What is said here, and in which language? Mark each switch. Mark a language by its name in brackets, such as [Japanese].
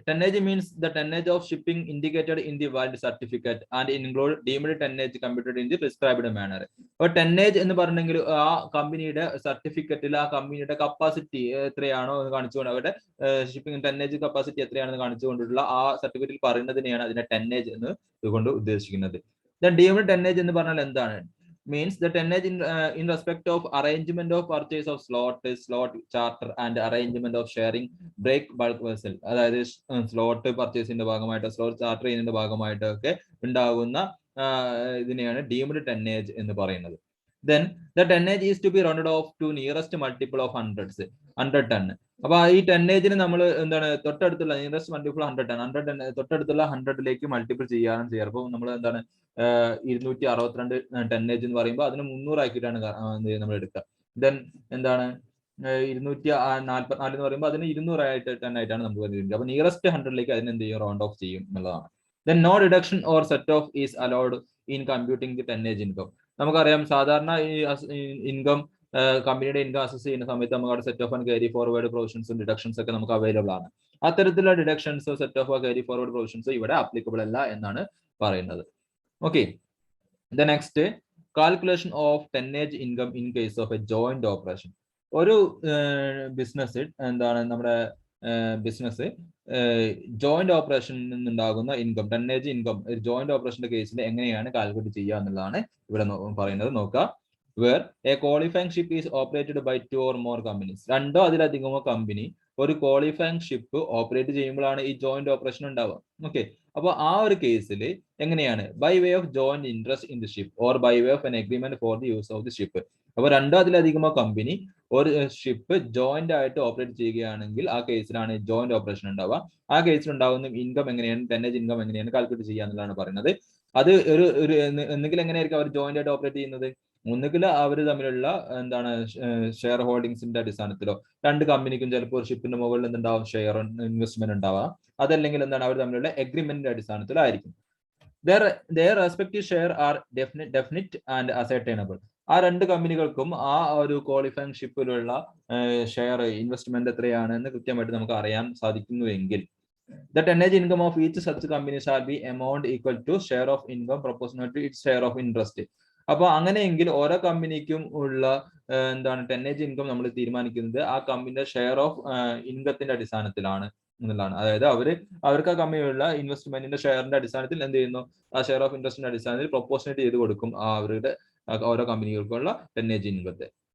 [English] Tonnage means the tonnage of shipping indicated in the valid certificate and include deemed tonnage computed in the prescribed manner. [Malayalam] അപ്പോൾ ടെന്നേജ് എന്ന് പറഞ്ഞെങ്കിൽ ആ കമ്പനിയുടെ സർട്ടിഫിക്കറ്റിൽ ആ കമ്പനിയുടെ കപ്പാസിറ്റി എത്രയാണോ എന്ന് കാണിച്ചുകൊണ്ട്, അവരുടെ ഷിപ്പിംഗ് ടെന്നേജ് കപ്പാസിറ്റി എത്രയാണെന്ന് കാണിച്ചുകൊണ്ടുള്ള ആ സർട്ടിഫിക്കറ്റിൽ പറയുന്നതിനെയാണ് അതിന്റെ ടെന്നേജ് എന്ന് ഇതുകൊണ്ട് ഉദ്ദേശിക്കുന്നത്. [English] then deemed tonnage [Malayalam] എന്ന് പറഞ്ഞാൽ എന്താണ്? [English] means the tonnage in respect of arrangement of purchase of slot charter and arrangement of sharing break bulk vessel. [Malayalam] അതായത് സ്ലോട്ട് പർച്ചേസിന്റെ ഭാഗമായിട്ട് സ്ലോട്ട് ചാർട്ടർ ചെയ്യുന്നതിന്റെ ഭാഗമായിട്ടൊക്കെ ഉണ്ടാകുന്ന ഇതിനെയാണ് ഡീംഡ് ടെന്നേജ് എന്ന് പറയുന്നത്. [English] Then the tonnage is to be rounded off to nearest multiple of 100 ton. [Malayalam] അപ്പൊ ഈ ടെന്നേജിന് നമ്മൾ എന്താണ് തൊട്ടടുത്തുള്ള നിയറസ്റ്റ് മൾട്ടിപ്പിൾ 100 ടൺ തൊട്ടടുത്തുള്ള 100ലേക്ക് മൾട്ടിപ്പിൾ ചെയ്യാനും ചെയ്യാറ്. അപ്പോൾ നമ്മൾ എന്താണ് 262 ടെന്നേജ് എന്ന് പറയുമ്പോൾ അതിന് 300 ആക്കിയിട്ടാണ് നമ്മൾ എടുക്കുക. ദെൻ എന്താണ് 244 എന്ന് പറയുമ്പോൾ അതിന് 200 ടൺ ആയിട്ടാണ് നമുക്ക് വരുന്നത്. അപ്പൊ നിയറസ്റ്റ് 100ലേക്ക് അതിന് എന്ത് ചെയ്യും, റൗണ്ട് ഓഫ് ചെയ്യും എന്നുള്ളതാണ്. [English] Then no deduction or set off is allowed in computing the tonnage income. [Malayalam] നമുക്കറിയാം സാധാരണ ഈ ഇൻകം കമ്പനിയുടെ ഇൻകം അസസ് ചെയ്യുന്ന സമയത്ത് നമുക്ക് അവിടെ set of and carry forward പ്രൊവിഷൻസും deductions ഒക്കെ നമുക്ക് അവൈലബിൾ ആണ്. അത്തരത്തിലുള്ള deductions set of carry forward provisions ഇവിടെ ആപ്ലിക്കബിൾ അല്ല എന്നാണ് പറയുന്നത്. [English] Okay, the next calculation of tonnage income in case of a joint operation. [Malayalam] ഒരു ബിസിനസ് എന്താണ് നമ്മുടെ ബിസിനസ് ജോയിന്റ് ഓപ്പറേഷനിൽ നിന്നുണ്ടാകുന്ന ഇൻകം ടെന്നേജ് ഇൻകം ജോയിന്റ് ഓപ്പറേഷന്റെ കേസിൽ എങ്ങനെയാണ് കാൽക്കുലേറ്റ് ചെയ്യുക എന്നുള്ളതാണ് ഇവിടെ പറയുന്നത്. നോക്കുക, [English] where a qualifying ship is operated by 2 or more companies. [Malayalam] രണ്ടോ അതിലധികമോ കമ്പനി ഒരു ക്വാളിഫൈങ് ഷിപ്പ് ഓപ്പറേറ്റ് ചെയ്യുമ്പോഴാണ് ഈ ജോയിന്റ് ഓപ്പറേഷൻ ഉണ്ടാവുക. ഓക്കെ, അപ്പോൾ ആ ഒരു കേസിൽ എങ്ങനെയാണ്, [English] By way of joint interest in the ship or by way of an agreement for the use of the ship. [Malayalam] അപ്പോൾ രണ്ടോ അതിലധികമോ കമ്പനി ഒരു ഷിപ്പ് ജോയിന്റ് ആയിട്ട് ഓപ്പറേറ്റ് ചെയ്യുകയാണെങ്കിൽ ആ കേസിലാണ് ജോയിന്റ് ഓപ്പറേഷൻ ഉണ്ടാവുക. ആ കേസിൽ ഉണ്ടാകുന്ന ഇൻകം എങ്ങനെയാണ്, ടെന്നേജ് ഇൻകം എങ്ങനെയാണ് കാൽക്കുലേറ്റ് ചെയ്യുക എന്നുള്ളതാണ് പറയുന്നത്. അത് ഒരു എന്തെങ്കിലും എങ്ങനെയായിരിക്കും അവർ ജോയിന്റ് ആയിട്ട് ഓപ്പറേറ്റ് ചെയ്യുന്നത്, ഒന്നുകിൽ അവർ തമ്മിലുള്ള എന്താണ് ഷെയർ ഹോൾഡിങ്സിന്റെ അടിസ്ഥാനത്തിലോ, രണ്ട് കമ്പനിക്കും ചിലപ്പോൾ ഒരു ഷിപ്പിന്റെ മുകളിൽ എന്തുണ്ടാവും, ഷെയർ ഇൻവെസ്റ്റ്മെന്റ് ഉണ്ടാവാം. അതല്ലെങ്കിൽ എന്താണ് അവർ തമ്മിലുള്ള എഗ്രിമെന്റിന്റെ അടിസ്ഥാനത്തിലായിരിക്കും. [English] their respective share are definite and ascertainable. [Malayalam] ആ രണ്ട് കമ്പനികൾക്കും ആ ഒരു ക്വാളിഫൈങ് ഷിപ്പിലുള്ള ഷെയർ ഇൻവെസ്റ്റ്മെന്റ് എത്രയാണ് എന്ന് കൃത്യമായിട്ട് നമുക്ക് അറിയാൻ സാധിക്കുന്നുവെങ്കിൽ [English] the tonnage income of each such company shall be amount equal to share of income proportional to its share of interest. [Malayalam] അപ്പൊ അങ്ങനെയെങ്കിൽ ഓരോ കമ്പനിക്കും ഉള്ള എന്താണ് ടെന്നേജ് ഇൻകം നമ്മൾ തീരുമാനിക്കുന്നത് ആ കമ്പനിയുടെ ഷെയർ ഓഫ് ഇൻകത്തിന്റെ അടിസ്ഥാനത്തിലാണ് എന്നുള്ളതാണ്. അതായത് അവർക്ക് ആ കമ്പനിയുള്ള ഇൻവെസ്റ്റ്മെന്റിന്റെ ഷെയറിന്റെ അടിസ്ഥാനത്തിൽ എന്ത് ചെയ്യുന്നു, ആ ഷെയർ ഓഫ് ഇൻട്രസ്റ്റിന്റെ അടിസ്ഥാനത്തിൽ പ്രൊപ്പോർഷനേറ്റ് ചെയ്ത് കൊടുക്കും അവരുടെ ഓരോ കമ്പനികൾക്കുള്ള ടെന്നേജ് ഇൻകത്തെ.